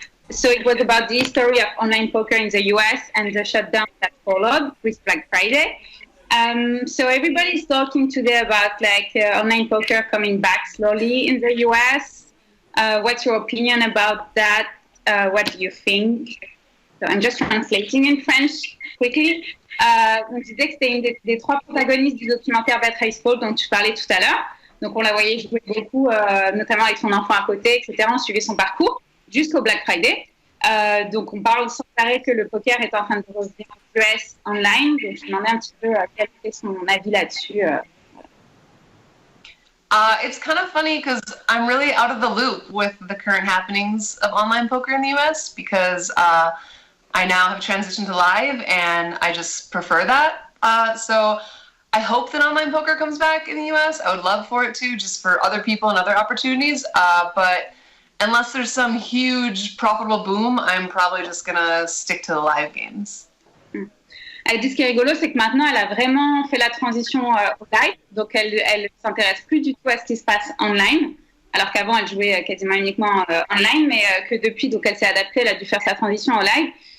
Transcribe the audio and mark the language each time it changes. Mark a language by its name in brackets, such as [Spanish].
[English] So it was about the history of online poker in the US and the shutdown that followed with Black Friday. So everybody's talking today about online poker coming back slowly in the US. What's your opinion about that? What do you think? So I'm just translating in French quickly. [French] On disait que c'était une des 3 protagonistes du documentaire Better is Fold dont tu parlais tout à l'heure. Donc on la voyait jouer beaucoup, notamment avec son enfant à côté, etc. On suivait son parcours jusqu'au Black Friday. Donc on parle sans arrêt que le poker est en train de revenir aux US online. Donc je me demandais un petit peu quel était son avis là-dessus. [English] It's kind of funny because I'm really out of the loop with the current happenings of online poker in the US because I now have transitioned to live and I just prefer that. So I hope that online poker comes back in the US. I would love for it to, just for other people and other opportunities. But unless there's some huge profitable boom, I'm probably just gonna stick to the live games. [French] Elle dit ce qui est rigolo, c'est que maintenant, elle a vraiment fait la transition au live. Donc, elle s'intéresse plus du tout à ce qui se passe online. Alors qu'avant, elle jouait quasiment uniquement online, mais que depuis, donc, elle s'est adaptée, elle a dû faire sa transition au live.